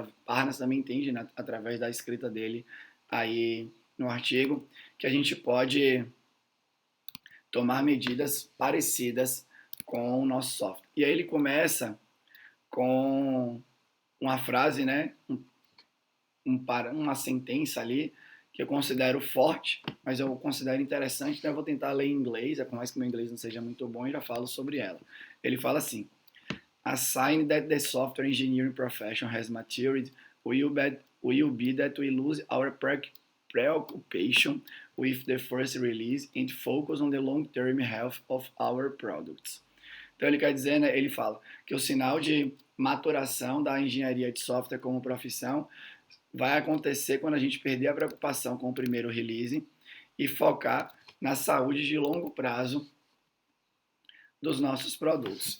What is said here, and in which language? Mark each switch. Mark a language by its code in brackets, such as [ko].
[pt] Parnas também entende, né, através da escrita dele aí no artigo, que a gente pode tomar medidas parecidas com o nosso software. E aí ele começa com uma frase, né? Uma sentença ali que eu considero forte, mas eu considero interessante, então eu vou tentar ler em inglês, por mais que meu inglês não seja muito bom, eu já falo sobre ela. [en] Ele fala assim: A sign that the software engineering profession has matured will be that we lose our preoccupation with the first release and focus on the long-term health of our products. [pt] Então ele quer dizer, né, ele fala que o sinal de maturação da engenharia de software como profissão vai acontecer quando a gente perder a preocupação com o primeiro release e focar na saúde de longo prazo dos nossos produtos.